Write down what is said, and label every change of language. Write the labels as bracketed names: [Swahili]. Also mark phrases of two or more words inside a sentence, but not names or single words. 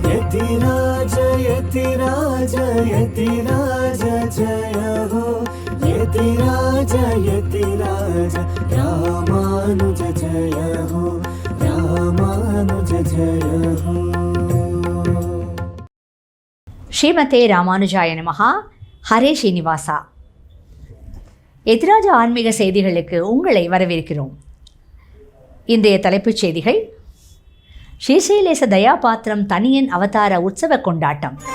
[Hindi] यतिराज यतिराज यतिराज जय हो यतिराज यतिराज रामानुज जय हो रामानुज जय हो. [Sanskrit] ஸ்ரீமதே ராமானுஜாய நமஹா. ஹரே ஸ்ரீனிவாசா. [Tamil] எதிராஜ ஆன்மீக செய்திகளுக்கு உங்களை வரவேற்கிறோம். இன்றைய தலைப்புச் செய்திகள்: ஸ்ரீசைலேச தயாபாத்திரம் தனியன் அவதார உற்சவ கொண்டாட்டம்.